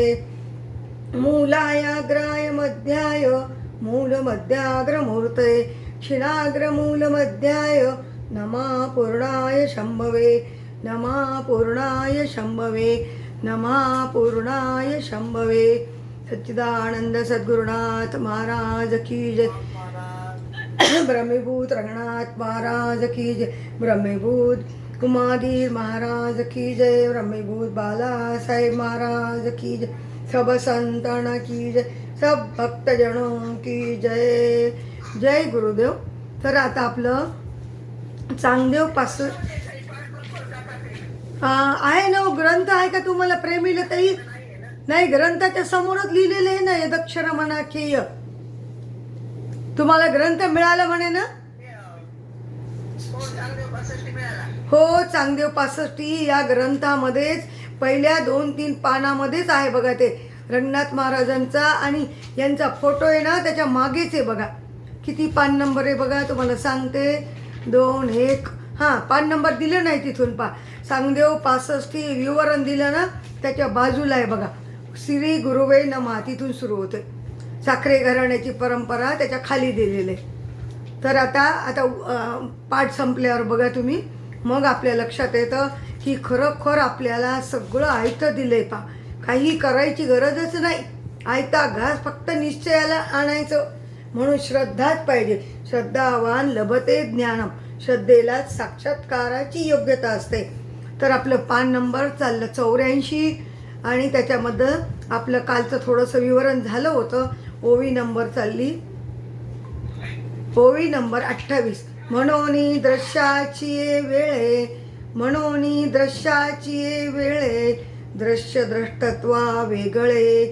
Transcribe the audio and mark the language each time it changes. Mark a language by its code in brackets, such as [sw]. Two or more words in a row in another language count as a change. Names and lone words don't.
[sa] मूलायाग्राय मध्याय मूलमध्याग्रमूर्तये. क्षीणाग्रमूलमध्याय नमः पूर्णाय शम्भवे. नमः पूर्णाय शम्भवे. नमः पूर्णाय शम्भवे. [hi] सच्चिदानंद सद्गुरुनाथ महाराज की जय. ब्रह्मीभूत रंगनाथ महाराज की जय. ब्रह्मीभूत कुमाधीर महाराज की जय. ब्रह्मीभूत बाला साहेब महाराज की जय. सब संतन की जय. सब भक्तजनों की जय. जय गुरुदेव. [mr] तर आता आपलं चांगदेव पासून आहे ना ग्रंथ आहे का तुम्हाला प्रेमिलताई? नाही, ग्रंथाच्या समोरच लिहिलेले आहे ना यदक्षर मनाख्येय. तुम्हाला ग्रंथ मिळाला म्हणे ना? हो, चांगदेव 65 या ग्रंथामध्येच पहिल्या 2-3 पानामध्येच आहे बघा ते रंगनाथ महाराजांचा आणि यांचा फोटो आहे ना त्याच्या मागेच आहे बघा. किती पान नंबर आहे बघा, तुम्हाला सांगते. 2 1 हां, पान नंबर दिलं नाही तिथून पा. चांगदेव 65 विवरण दिलं ना त्याच्या बाजूला आहे बघा. श्री गुरुवे नमः तिथून सुरू होते. साखरे घराण्याची परंपरा त्याच्या खाली दिलेले. तर आता पाठ संपल्यावर बघा तुम्ही, मग आपल्या लक्षात येतं की खरोखर आपल्याला सगळं आयतं दिलंय पा. काही करायची गरजच नाही. आयता घास फक्त निश्चयाला आणायचं. म्हणून श्रद्धाच पाहिजे. [sa] श्रद्धावान लभते ज्ञानम. [mr] श्रद्धेलाच साक्षात्काराची योग्यता असते. तर आपलं पान नंबर चाललं 84 आणि त्याच्यामध्ये आपलं कालचं थोडंसं विवरण झालं होतं. ओवी नंबर चालली, ओवी नंबर 28. म्हणून दृश्याची वेळे, म्हणून दृश्याची वेळे दृश्य द्रष्टत्वा वेगळे.